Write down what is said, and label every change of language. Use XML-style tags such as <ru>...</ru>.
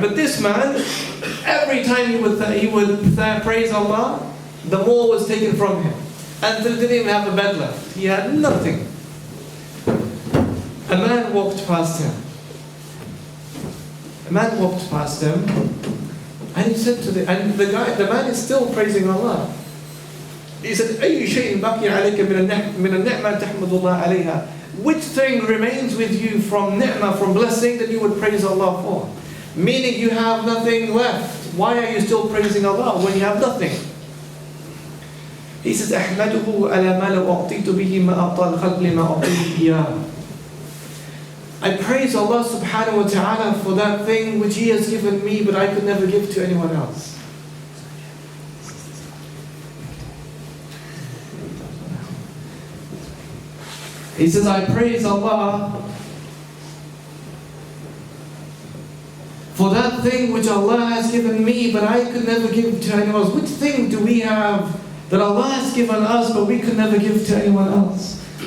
<en>But this man, every time he would praise Allah, the more was taken from him. Until he didn't even have a bed left. He had nothing. A man walked past him. A man walked past him, and he said to the man is still praising Allah. He said,</en> <ar>أي شيء بقي عليك من النعمة تحمد الله عليها.</ar> <en>Which thing remains with you from ni'mah, from blessing, that you would praise Allah for? Meaning you have nothing left. Why are you still praising Allah when you have nothing? He says,</en> <ar>أحمده على ما لو أعطيت به ما أعطى الخلق لما أعطيه إياه.</ar> <en>I praise Allah subhanahu wa ta'ala for that thing which He has given me, but I could never give to anyone else. He says, I praise Allah for that thing which Allah has given me, but I could never give to anyone else. Which thing do we have that Allah has given us, but we could never give to anyone else?</en>